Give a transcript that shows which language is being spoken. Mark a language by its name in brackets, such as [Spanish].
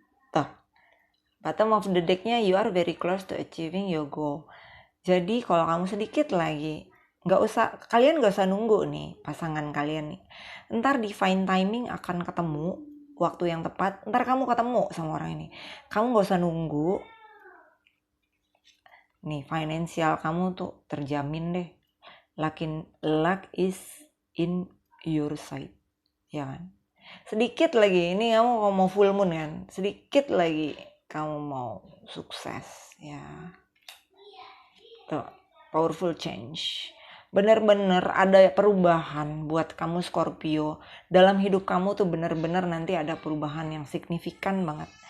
[English] Tuh, bottom of the decknya, you are very close to achieving your goal. [Indonesian] Jadi kalau kamu sedikit lagi, kalian gak usah nunggu nih pasangan kalian nih, ntar divine timing akan ketemu waktu yang tepat, ntar kamu ketemu sama orang ini. Kamu gak usah nunggu nih, financial kamu tuh terjamin deh. [English] Luck is in your side [Indonesian] ya kan. Sedikit lagi, ini kamu mau full moon kan, sedikit lagi kamu mau sukses ya. Tuh, powerful change. Bener-bener ada perubahan buat kamu Scorpio. Dalam hidup kamu tuh bener-bener nanti ada perubahan yang signifikan banget.